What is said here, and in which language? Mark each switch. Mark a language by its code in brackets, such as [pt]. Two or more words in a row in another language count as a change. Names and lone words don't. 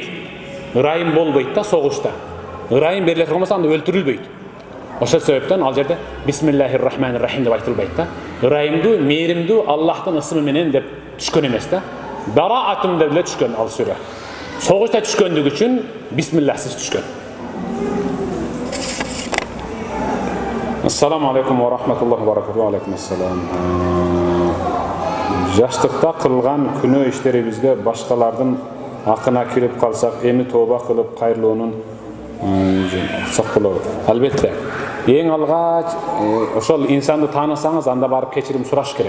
[ky] Ырайым болбойт да согушта. Ырайым бериле турган анда өлтүрүлбөйт. Ошол себептен ал жерде Бисмиллахир-рахманир-рахим деп айтылбайт да. Ырайымдуу, мээримдүү Аллахтын ысымы менен деп түшкөн эмес да. Бараатым деп эле түшкөн ал сүрө. Согушта түшкөндүгү үчүн бисмиллахсыз түшкөн. [ar] السلام عليكم ورحمة الله وبركاته. عليكم السلام. [ky] Жаштыкта кылган күнөө иштерибизге башкалардын акына кирип калсак, эми тооба кылып кайрылуунун аксак болобу? Албетте. Эң алгач ошол инсанды таанысаңыз, анда барып кечирим сураш керек.